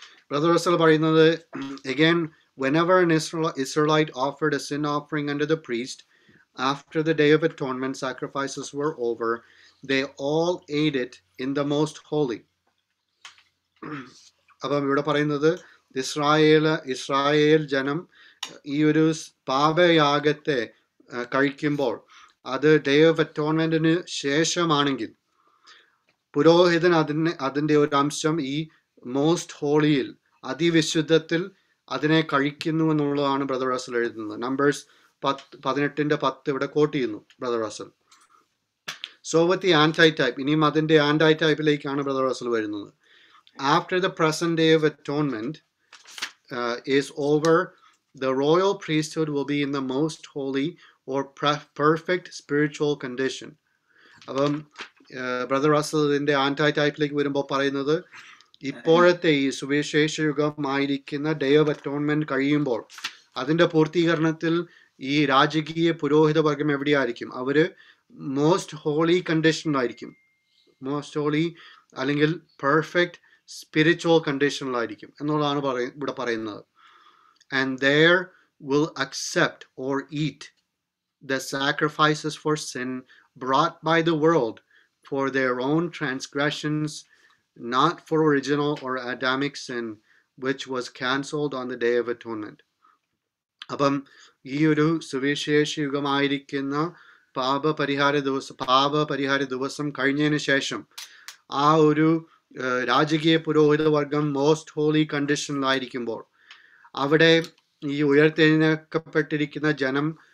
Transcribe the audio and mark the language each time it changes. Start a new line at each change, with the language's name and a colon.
Malayalam: Brother Russell പറയുന്നത്,
English: again, whenever an Israelite offered a sin offering unto the priest, after the Day of Atonement sacrifices were over, they all ate it in the most holy.
Malayalam: അപ്പം ഇവിടെ പറയുന്നത് Israel ജനം ഈ ഒരു പാപയാഗത്തെ കഴിക്കുമ്പോൾ അത് day of അറ്റോൺമെന്റിന് ശേഷമാണെങ്കിൽ പുരോഹിതൻ അതിന്റെ ഒരു അംശം ഈ മോസ്റ്റ് ഹോളിയിൽ അതിവിശുദ്ധത്തിൽ അതിനെ കഴിക്കുന്നു എന്നുള്ളതാണ് ബ്രദർ റസൽ എഴുതുന്നത്. നമ്പേഴ്സ് 18:10 ഇവിടെ കോട്ട് ചെയ്യുന്നു brother Russell. So with the ആന്റൈ type, ഇനിയും അതിന്റെ ആന്റൈ ടൈപ്പിലേക്കാണ് ബ്രദർ റസൽ വരുന്നത്.
English: After the present day of atonement is over, the royal priesthood will be in the most holy or perfect spiritual condition.
Malayalam: അപ്പം brother റസലിന്റെ ആന്റൈ ടൈപ്പിലേക്ക് വരുമ്പോൾ പറയുന്നത് ഇപ്പോഴത്തെ ഈ സുവിശേഷ യുഗമായിരിക്കുന്ന ഡേ ഓഫ് അറ്റോൺമെന്റ് കഴിയുമ്പോൾ അതിന്റെ പൂർത്തീകരണത്തിൽ ഈ രാജകീയ പുരോഹിത വർഗം എവിടെയായിരിക്കും? അവര് മോസ്റ്റ് ഹോളി കണ്ടീഷനിലായിരിക്കും. മോസ്റ്റ് ഹോളി അല്ലെങ്കിൽ പെർഫെക്റ്റ് സ്പിരിച്വൽ കണ്ടീഷനിലായിരിക്കും എന്നുള്ളതാണ് ഇവിടെ പറയുന്നത്.
English: And there will accept or eat the sacrifices for sin brought by the world for their own transgressions, not for original or Adamic sin, which was cancelled on the Day of Atonement.
Malayalam: അപ്പം ഈ ഒരു സുവിശേഷ യുഗമായിരിക്കുന്ന പാപപരിഹാര ദിവസം കഴിഞ്ഞതിന് ശേഷം ആ ഒരു രാജകീയ പുരോഹിത വർഗം മോസ്റ്റ് ഹോളി കണ്ടീഷനിലായിരിക്കുമ്പോൾ അവിടെ ഈ ഉയർത്തെഴുന്നേൽക്കപ്പെട്ടിരിക്കുന്ന ജനം